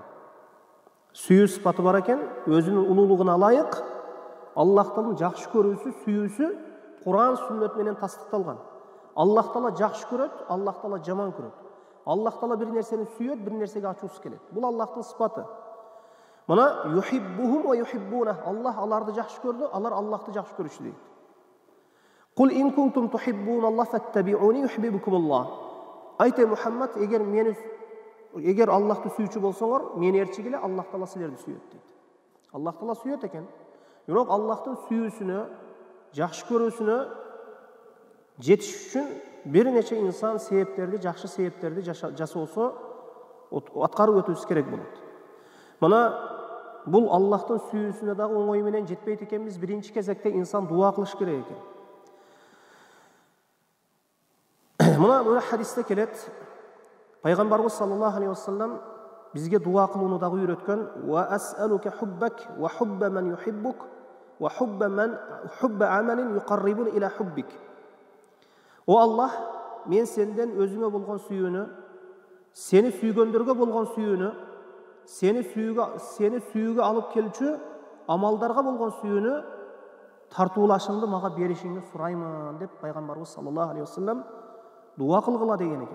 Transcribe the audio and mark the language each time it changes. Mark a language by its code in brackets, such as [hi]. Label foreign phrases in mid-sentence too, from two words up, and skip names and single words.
[ky] Сүйүү сыпаты бар экен, өзүнүн улуулугуна ылайык Аллах Тааланын жакшы көрүүсү, сүйүүсү Кур'ан сүннөт менен тастыкталган. Аллах Таала жакшы көрөт, Аллах Таала жаман көрөт. Аллах Таала бир нерсени сүйөт, бир нерсеге ачуусу келет. Бул Аллахтын сыпаты. Мына [ar] يحبهم ويحبونه. [ky] Аллах аларды жакшы көрдү, алар Аллахты жакшы көрүшү дейт. [ar] قل إن كنتم تحبون الله فاتبعوني يحببكم الله. [ky] Айта Мухаммад, эгер Аллахты сүйүүчү болсоңор, мени ээрчигиле, Аллах Таала силерди сүйөт дейт. Аллах Таала сүйөт экен. Бирок Аллахтын сүйүүсүнө, жакшы көрүүсүнө жетиш үчүн бир нече инсан себептерди, жакшы себептерди жасоосо, аткарып өтүүсү керек болот. Мына бул Аллахтын сүйүүсүнө дагы оңой менен жетпейт экенбиз. Биринчи кезекте инсан дуа кылыш керек экен. Мына бул хадисте келет, пайгамбарыбыз [ar] صلى الله عليه وسلم [ky] бизге дуа кылууну дагы үйрөткөн: [ar] "وأسألك حبك وحب من يحبك وحب عمل يقربني إلى حبك." [ky] О Аллах, мен сенден өзүңө болгон сүйүүнү, сени сүйгөндөргө болгон сүйүүнү, сени сүйүүгө алып келчү амалдарга болгон сүйүүнү тартуулашыңды мага беришиңди сураймын деп пайгамбарыбыз [ar] صلى الله عليه وسلم [ky] дуа кылгыла деген экен.